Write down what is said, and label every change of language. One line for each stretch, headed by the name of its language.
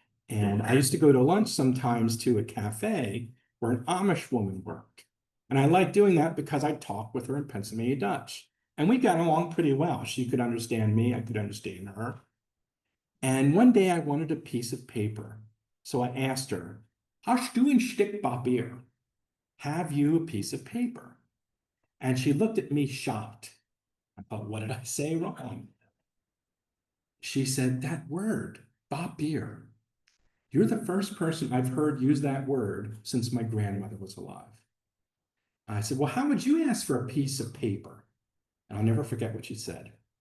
English: And I used to go to lunch sometimes to a cafe where an Amish woman worked. And I liked doing that because I talked with her in Pennsylvania Dutch. And we got along pretty well. She could understand me, I could understand her. And one day I wanted a piece of paper.
German: So I asked her, "Hast du ein Stück Papier?
English: Have you a piece of paper?" And she looked at me shocked. I thought, what did I say wrong? She said, "That word, Papier. You're the first person I've heard use that word since my grandmother was alive." I said, "Well, how would you ask for a piece of paper?" And I'll never forget what she said.